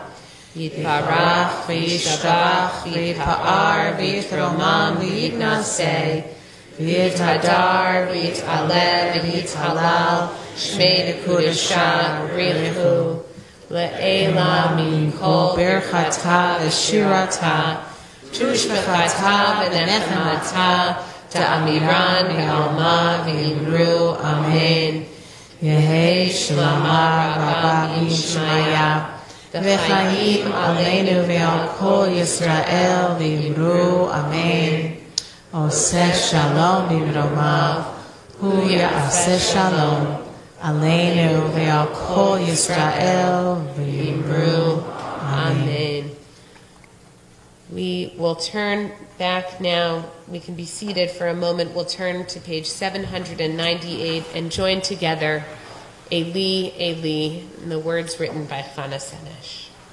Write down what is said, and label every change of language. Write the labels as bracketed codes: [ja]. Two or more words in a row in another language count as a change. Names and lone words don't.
[arc] יתברך וישתבח ויתפאר ויתרומם ויתנשא ויתהדר ויתעלה ויתהלל שמה דקודשא בריך לעלא מכל ברכתא ושירתא תשבחתא ונחמתא דאמירן בעלמא ואמרו אמן. יהא שלמא רבא שמיא [he] וחיים עלינו ועל כל ישראל [arc] ואמרו אמן. [he] עושה שלום במרומיו הוא יעשה שלום עלינו ועל כל ישראל ואמרו אמן. [en] We will turn back now. We can be seated for a moment. We'll turn to page 798 and join together Eli, Eli, and the words written by Chana Senesh.